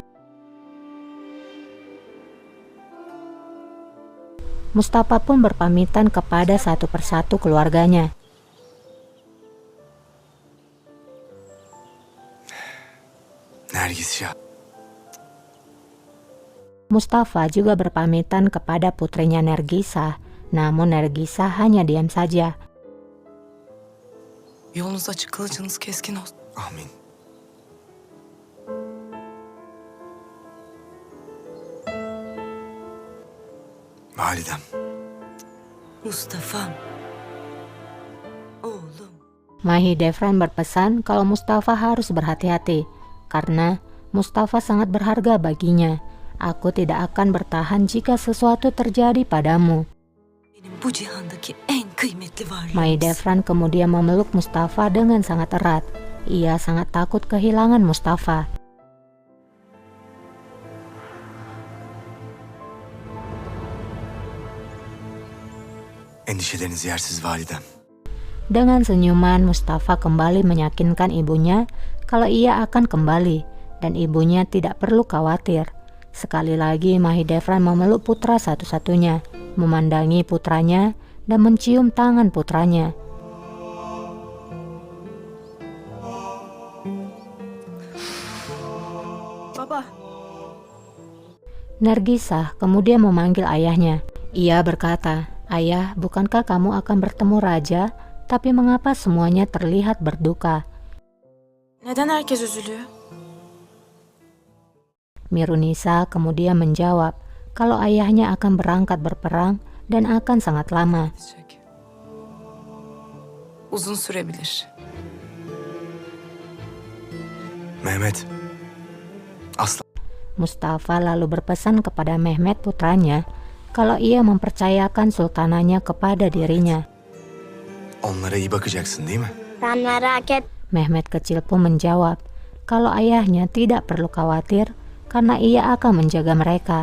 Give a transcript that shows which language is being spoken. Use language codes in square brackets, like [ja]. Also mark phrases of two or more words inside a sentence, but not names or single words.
[id] Mustafa pun berpamitan kepada satu persatu keluarganya. Nergis ya. Mustafa juga berpamitan kepada putrinya Nergisah, namun Nergisah hanya diam saja. [tr] Yolunuz açık, kılıcınız keskin olsun. Amin. Validem. Mustafa'm. Oğlum. [id] Mahidevran berpesan kalau Mustafa harus berhati-hati, karena Mustafa sangat berharga baginya. Aku tidak akan bertahan jika sesuatu terjadi padamu. [tr] Benim bu cihandaki en kıymetli varlığım. [id] Mahidevran kemudian memeluk Mustafa dengan sangat erat. Ia sangat takut kehilangan Mustafa. [tr] Endişeleriniz yersiz validem. [id] Dengan senyuman, Mustafa kembali meyakinkan ibunya kalau ia akan kembali dan ibunya tidak perlu khawatir. Sekali lagi Mahidevran memeluk putra satu-satunya, memandangi putranya dan mencium tangan putranya. [tr] Baba. [id] Nergisah kemudian memanggil ayahnya. Ia berkata, "Ayah, bukankah kamu akan bertemu raja? Tapi mengapa semuanya terlihat berduka?" [tr] Neden herkes üzülüyor? [id] Mirunisa kemudian menjawab kalau ayahnya akan berangkat berperang dan akan sangat lama. [tr] Gidecek. Uzun sürebilir. Mehmet. Asla. [id] Mustafa lalu berpesan kepada Mehmet putranya kalau ia mempercayakan sultananya kepada dirinya. [tr] Onlara iyi bakacaksın değil mi? Sen merak [id] Mehmet kecil pun menjawab kalau ayahnya tidak perlu khawatir karena ia akan menjaga mereka.